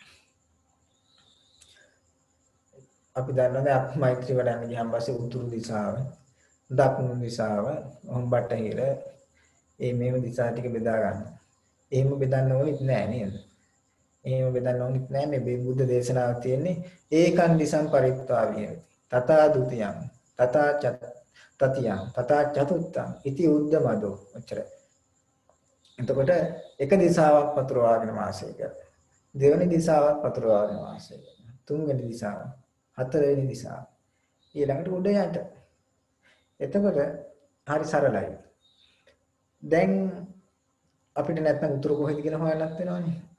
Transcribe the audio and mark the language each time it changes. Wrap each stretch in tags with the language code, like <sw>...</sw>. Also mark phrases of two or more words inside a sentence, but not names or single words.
<si>අපි දන්නවා අපි මෛත්‍රී වඩන්න ගියාම පස්සේ උතුරු දිශාව, දකුණු දිශාව, බටහිර මේව දිශා ටික බෙදා ගන්න. එහෙම බෙදන්න ඕනෙත් නෑ නේද? එහෙම බෙදන්න ඕනෙත් නෑ. මේ බුද්ධ දේශනාව තියෙන්නේ</si> <pi>ඒකන් දිසං පරිත්තා විහෙරති. තථා ဒ ුතියං, තථා තතියං, තථා චතුත්තං ඉති උද්දමදෝ.</pi> <si>ඔච්චරයි. එතකොට එක දිශාවක් පතුරවාගෙන වාසය කර. දෙවෙනි දිශාවක් පතුරවාගෙන වාසය කර. තුන්වෙනි දිශාව, හතරවෙනි දිශාව. ඊළඟට උඩ යට. එතකොට හරි සරලයි. දැන් අපිට නැත්නම් උතුර කොහෙද කියලා හොයන්නත් වෙනවනේ.</si>